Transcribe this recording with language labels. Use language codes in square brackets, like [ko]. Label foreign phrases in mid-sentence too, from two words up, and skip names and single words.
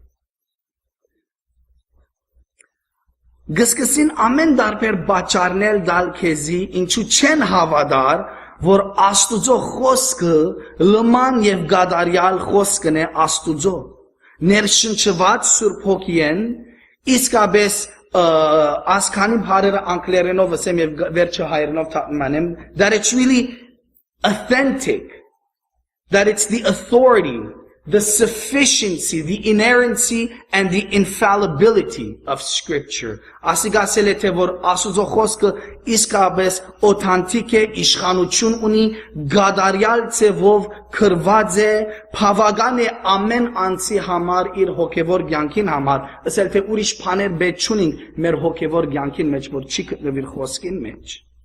[hy] Կսկսին ամեն տարբեր պատճառներ տալ քեզի, ինչու չեն հավատար, որ Աստուծո խոսքը լման եւ գադարյալ խոսքն է Աստուծո։ Ներշնչված Սուրբ Հոգին իսկապես ասքանի բարերը անգլերենով ասեմ եւ վերջը հայերենով թարգմանեմ, [en] that it's really authentic, that it's the authority, the sufficiency, the inerrancy and the infallibility of Scripture. [hy] Ասիգասել է թե որ Աստուծո խոսքը իսկապես օթանտիկ է, իշխանություն ունի, գադարյալ ձևով քրված է, բավական է ամեն անձի համար իր հոգևոր կյանքին համար, ասել թե ուրիշ բաներ պետք չունենք մեր հոգևոր կյանքին մեջ, որ չի գտնվի խոսքին մեջ։